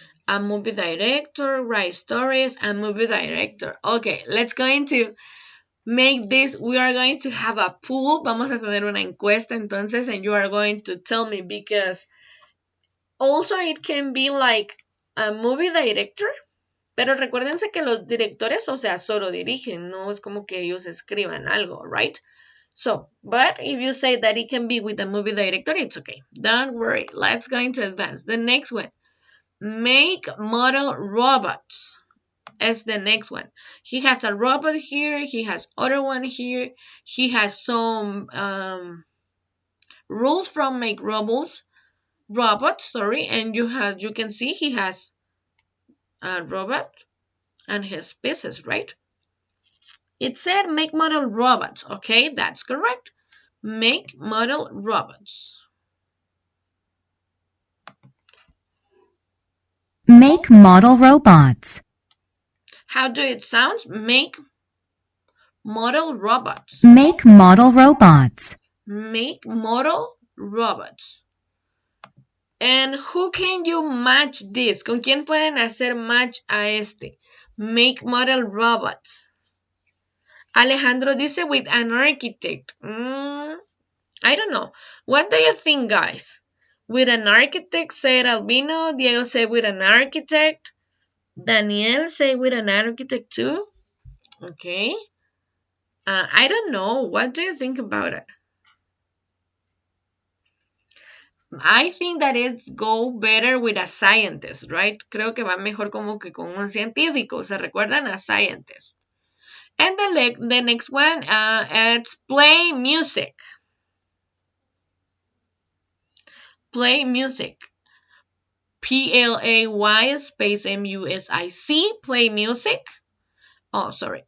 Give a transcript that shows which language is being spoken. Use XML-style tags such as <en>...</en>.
<en>A movie director, write stories, a movie director. Okay, let's go into make this. We are going to have a poll.</en> <es>Vamos a tener una encuesta entonces,</es> <en>and you are going to tell me, because also it can be like a movie director.</en> <es>Pero recuérdense que los directores, o sea, solo dirigen, no es como que ellos escriban algo, right?</es> <en>So, but if you say that it can be with a movie director, it's okay. Don't worry. Let's go into advance. The next one. Make model robots. Is the next one. He has a robot here. He has other one here. He has some rules from make robots. And you can see he has a robot and his pieces, right? It said make model robots. Okay, that's correct. Make model robots. Make model robots. How do it sound? Make model robots. Make model robots. Make model robots. And who can you match this?</en> <es>¿Con quién pueden hacer match a este?</es> <en>Make model robots. Alejandro dice with an architect. I don't know. What do you think, guys? With an architect, said Albino. Diego said with an architect. Daniel said with an architect too. Okay. I don't know. What do you think about it? I think that it's go better with a scientist, right?</en> <es>Creo que va mejor como que con un científico. ¿Se recuerdan?</es> <en>A scientist. And the next one, it's play music. Play music. Play space music. Play music. Oh, sorry.</en>